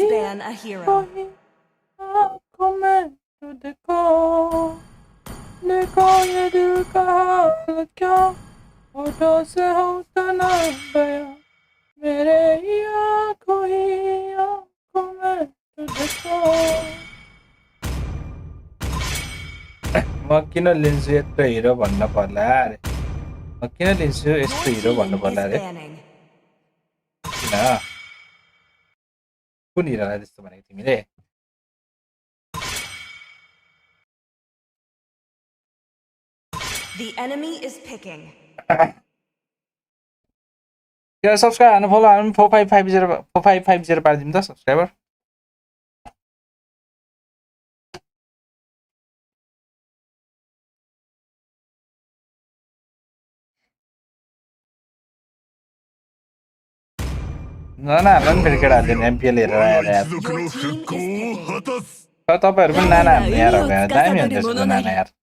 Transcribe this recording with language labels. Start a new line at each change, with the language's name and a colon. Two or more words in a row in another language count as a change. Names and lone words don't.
Hindi: आँखों में तो देखो देखो ये दिल का हाल क्या होठों से होता ना बयां मेरे आँखों में तो देखो
Nepali: म किन लिन्छु यत्रो हिरो भन्न पर्ला अरे म किन लिन्छु यस्तो हिरो भन्नु पर्ला अरे किन कुन हिरोलाई त्यस्तो भनेको तिमीले
English: The enemy is picking. Yeah, subscribe and follow.
Nepali: I'm 4550 पारिदिउँ त सब्स्क्राइबर नानाहरूलाई पनि फेरि केटाहरूले MPL हेरेर आएर यार तपाईँहरू पनि नाना हान्नु यार दामी हुन्छ यसको नाना यार